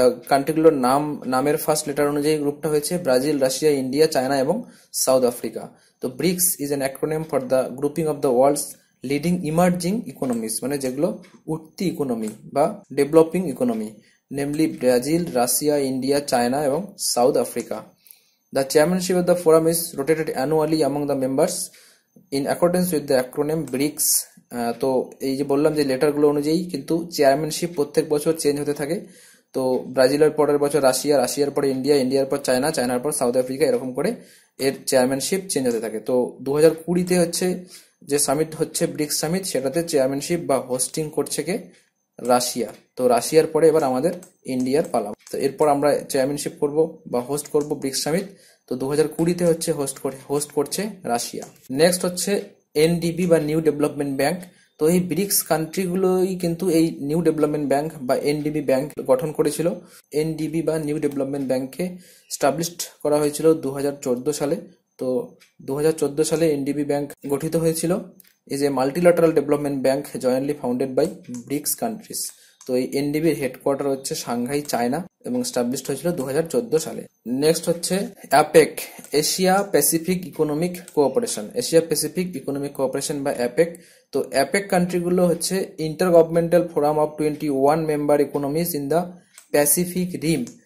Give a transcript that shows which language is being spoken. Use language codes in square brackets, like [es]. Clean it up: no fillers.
[bn] কান্ট্রিগুলোর নামের first letter অনুযায়ী গ্রুপটা হয়েছে ব্রাজিল, রাশিয়া, ইন্ডিয়া, চায়না এবং সাউথ আফ্রিকা। [en] তো BRICS is an acronym for the grouping of the world's leading emerging economies, [bn] মানে যেগুলো উঠতি ইকোনমি বা developing economy, [en] Namely Brazil, Russia, India, China এবং South Africa. The chairmanship of the forum is rotated annually among the members in accordance with the acronym BRICS. [bn] তো এই যে বললাম যে লেটারগুলো অনুযায়ী কিন্তু চেয়ারম্যানশিপ প্রত্যেক বছর চেঞ্জ হতে থাকে। তো ব্রাজিলের পরের বছর রাশিয়া, রাশিয়ার পরে ইন্ডিয়া, ইন্ডিয়ার পর চায়না, চায়নার পর সাউথ আফ্রিকা, এরকম করে এর চেয়ারম্যানশিপ চেঞ্জ হতে থাকে। তো 2020-তে হচ্ছে যে সামিট হচ্ছে ব্রিক্স সামিট, সেটাতে চেয়ারম্যানশিপ বা হোস্টিং করছে কে? রাশিয়া। তো রাশিয়ার পরে এবার আমাদের ইন্ডিয়ার পালা। তো এরপর আমরা চেয়ারম্যানশিপ করব বা হোস্ট করব ব্রিক্স সামিট। তো 2020-তে হচ্ছে হোস্ট করছে রাশিয়া। নেক্সট হচ্ছে এনডিবি বা নিউ ডেভেলপমেন্ট ব্যাংক। তো এই ব্রিক্স কান্ট্রিগুলোই কিন্তু এই নিউ ডেভেলপমেন্ট ব্যাংক বা এনডিবি ব্যাংক গঠন করেছিল। এনডিবি বা নিউ ডেভেলপমেন্ট ব্যাংককে স্টাবলিশড করা হয়েছিল 2014 সালে। তো 2014 সালে এনডিবি ব্যাংক গঠিত হয়েছিল। [en] is a multilateral development bank jointly founded by BRICS countries. [bn] তো এই এনডিবির হেডকোয়ার্টার হচ্ছে সাংহাই, চায়না, এবং স্টাবলিশড হয়েছিল 2014 সালে। নেক্সট হচ্ছে APEC, Asia Pacific economic cooperation, Asia Pacific economic cooperation বা অ্যাপেক। তো অ্যাপেক কান্ট্রিগুলো হচ্ছে [en] Intergovernmental forum of 21 member economies in the Pacific rim.